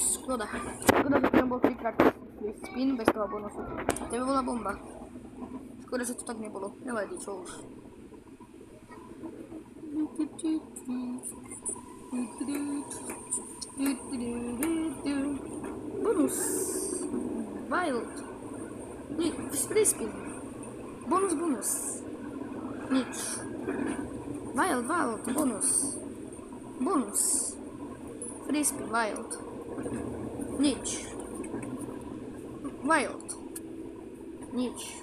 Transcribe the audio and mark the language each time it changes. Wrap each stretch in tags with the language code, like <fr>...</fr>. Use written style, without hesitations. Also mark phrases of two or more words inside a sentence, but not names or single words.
<sk>Škoda, že tam bol 3x</sk> <en>free spin</en> <sk>bez toho bonusu. To by bola bomba. Škoda, že to tak nebolo. Nevadí, čo už. Bonus.</sk> <en>Wild. Free spin.</en> <sk>Bonus. Nič. Wild. Bonus.</sk> <en>Free spin. Wild. Nič.</en> <sk>Wild. Nič.</sk>